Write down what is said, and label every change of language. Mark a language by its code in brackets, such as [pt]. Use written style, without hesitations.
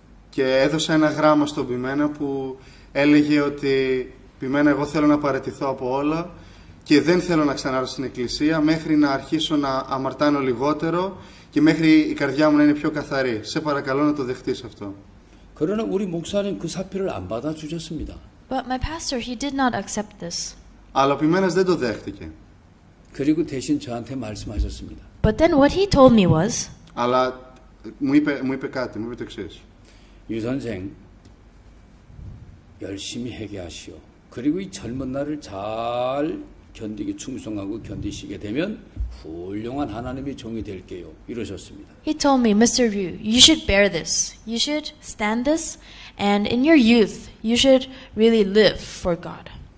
[el] Και έδωσα ένα γράμμα στον ποιμένα που έλεγε ότι ποιμένα εγώ θέλω να παραιτηθώ από όλα και δεν θέλω να ξανάρθω στην Εκκλησία μέχρι να αρχίσω να αμαρτάνω λιγότερο και μέχρι η καρδιά μου να είναι πιο καθαρή. Σε παρακαλώ να το δεχτείς αυτό. [ko] 그러나 우리 목사님 그 사표를 안 받아주셨습니다. [en] But my pastor, he did not accept this. [el] Αλλά ο ποιμένας δεν το δέχτηκε. [ko] 그리고 대신 저한테 말씀하셨습니다. [en] But then what he told me was, [el] Αλλά μου είπε κάτι, το εξής. [ko] 유 선생, 열심히 회개하시오. 그리고 이 젊은 날을 잘 견디게 충성하고 견디시게 되면 훌륭한 하나님의 종이 될게요. 이러셨습니다. [en] He told me, Mr. Ryu, you should bear this. You should stand this. And in your youth, you should really live for God.